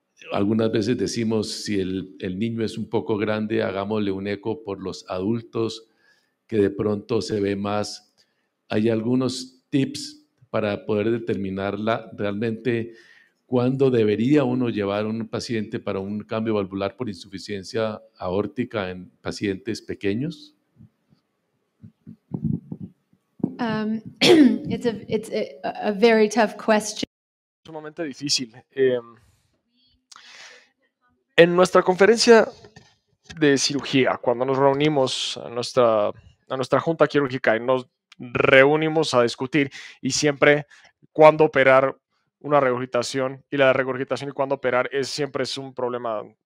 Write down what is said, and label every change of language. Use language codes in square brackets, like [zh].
[es] Algunas veces decimos, si el niño es un poco grande, hagámosle un eco por los adultos, que de pronto se ve más. Hay algunos tips para poder determinar realmente cuándo debería uno llevar a un paciente para un cambio valvular por insuficiencia aórtica en pacientes pequeños. [en] It's a very tough question. [es] Sumamente difícil. En nuestra conferencia de cirugía, cuando nos reunimos a nuestra junta quirúrgica y nos reunimos a discutir, y siempre cuándo operar una regurgitación y la regurgitación y cuándo operar siempre es un problema